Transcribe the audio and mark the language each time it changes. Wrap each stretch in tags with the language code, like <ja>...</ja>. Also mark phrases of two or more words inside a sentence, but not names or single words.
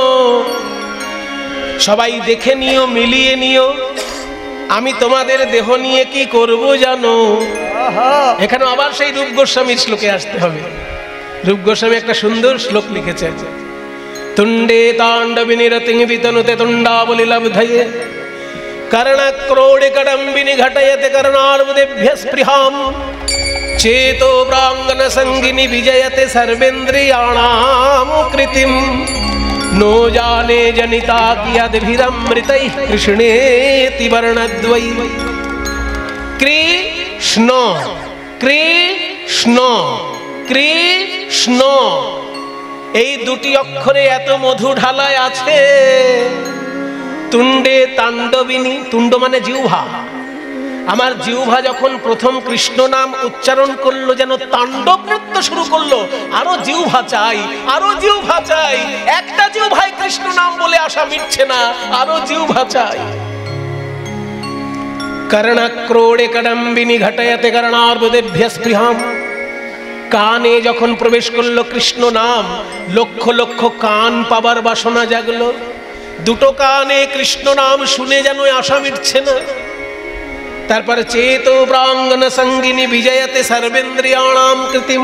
<bn>সবাই দেখে নিও, মিলিয়ে নিও, আমি তোমাদের দেহ নিয়ে কি করব জানো? এখানে আবার সেই রূপ গোস্বামীর শ্লোকে আসতে হবে। রূপ গোস্বামী একটা সুন্দর শ্লোক লিখেছে।</bn> <sa>তুণ্ডে তাণ্ডবিনিরতিং বিতনুতে তুণ্ডাবলি লব্ধয়ে कर्णक्रोडि कडम्बिनि घटयते कर्णार्बुदेभ्य स्पृहां चेतो प्रांगण संगिनी विजयते सर्वेन्द्रियाणां कृतिं नो जाने जनिता कियद्भिरमृतैः कृष्णेति वर्णद्वै।</sa> <bn>कृष्ण कृष्ण कृष्ण এই দুটি অক্ষরে এত মধু ঢালায় আছে।</bn> <sa>তুণ্ডে তাণ্ডবিনী,</sa> <bn>তুণ্ড মানে জিহ্বা। আমার জিহ্বা যখন প্রথম কৃষ্ণ নাম উচ্চারণ করলো, যেন তাণ্ডব নৃত্য শুরু করলো। আরো জিহ্বা চাই, আরো জিহ্বা চাই। একটা জিহ্বায় কৃষ্ণ নাম বলে আশা মিটছে না, আরো জিহ্বা চাই।</bn> <sa>कर्णक्रोडे कडम्बिनी घटयते कर्णार्बुदेभ्य स्पृहां।</sa> <bn>কানে যখন প্রবেশ করলো কৃষ্ণ নাম, লক্ষ লক্ষ কান পাবার বাসনা জাগলো। দুটো কানে কৃষ্ণ নাম শুনে যেন আশা মিটছে না।</bn> <sa>তারপরে চেতো প্রাঙ্গণ সঙ্গিনী বিজয়তে সর্বেন্দ্রিয়াণাম কৃতিম।</sa>